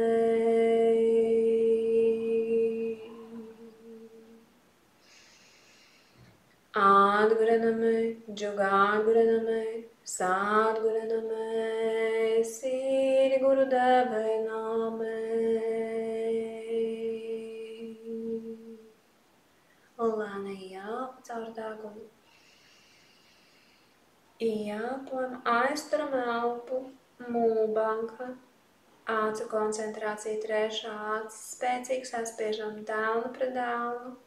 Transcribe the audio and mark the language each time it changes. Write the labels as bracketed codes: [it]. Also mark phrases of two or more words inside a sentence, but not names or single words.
[sa] Adguru Namo, Jugādguru Namo, Sādguru Namo, Sri Gurudeva Namo. [lv] Lēni ieelpa caur degunu. Ieelpojam, aizturam elpu, mūlbanka, acu koncentrācija trešā acis, spēcīgi saspiežam delnu pret delnu.